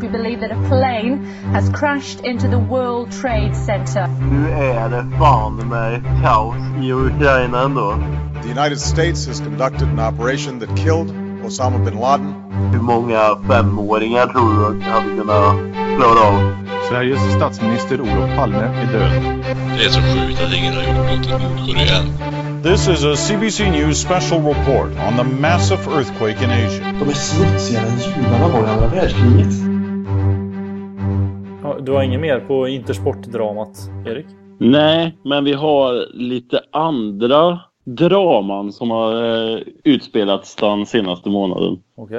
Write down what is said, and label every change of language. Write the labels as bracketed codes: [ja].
[en] We believe that a plane has crashed into the World Trade Center. [sv] Nu är det fan med kaos i Ukraina ändå. [en] The United States has conducted an operation that killed Osama bin Laden. [sv] Hur många femåringar tror du hade kunnat klara av? Sveriges statsminister Olof Palme är död. Det är så sjukt att ingen har gjort något i Nordkorea. [en] This is a CBC News special report on the massive earthquake in Asia. [sv] De är smutsigare än judarna var i andra världskriget. Du har inget mer på intersportdramat, Erik? Nej, men vi har lite andra draman som har utspelats den senaste månaden. [en] Okay.